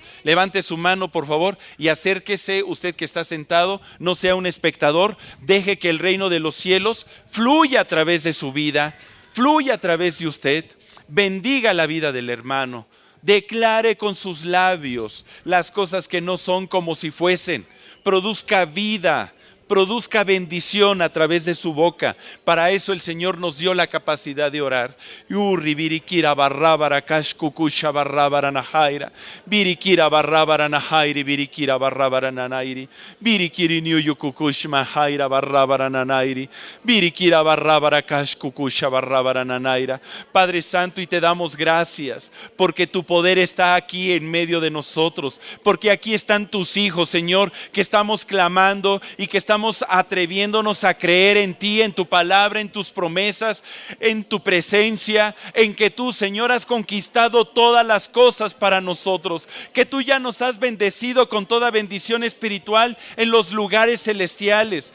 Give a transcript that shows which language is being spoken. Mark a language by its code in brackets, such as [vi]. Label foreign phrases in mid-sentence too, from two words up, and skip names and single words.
[es] Levante su mano, por favor, y acérquese, usted que está sentado, no sea un espectador, deje que el reino de los cielos fluya a través de su vida, fluya a través de usted, bendiga la vida del hermano, declare con sus labios las cosas que no son como si fuesen, produzca vida, produzca bendición a través de su boca. Para eso el Señor nos dio la capacidad de orar. Birikira barrabara kashkukusha barrabara nahaira. Birikira barrabara nahairi, birikira barrabara nanairi. Birikiri niyukukush mahaira barrabara nanairi. Birikira barrabara kashkukusha barrabara nanaira. Padre Santo, y te damos gracias porque tu poder está aquí en medio de nosotros, porque aquí están tus hijos, Señor, que estamos clamando y que estamos atreviéndonos a creer en ti, en tu palabra, en tus promesas, en tu presencia, en que tú, Señor, has conquistado todas las cosas para nosotros, que tú ya nos has bendecido con toda bendición espiritual en los lugares celestiales.